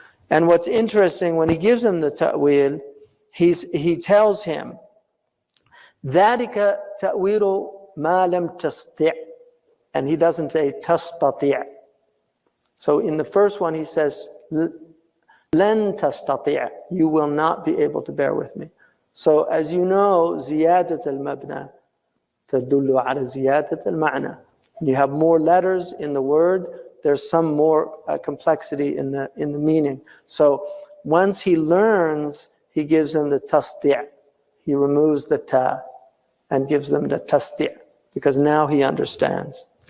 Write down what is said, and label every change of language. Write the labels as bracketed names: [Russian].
[English] And what's interesting, when he gives him the ta'wil, he tells him, [Arabic] ذلك تأويل ما لم تستطع. [English] And he doesn't say تستطيع. So in the first one he says [Arabic] لن تستطيع. [English] You will not be able to bear with me. So as you know, [Arabic] زيادة المبنى تدل على زيادة المعنى. [English] You have more letters in the word, there's some more complexity in the meaning. So once he learns, he gives him the tasdi'. He removes the ta and gives them the tasdi', because now he understands.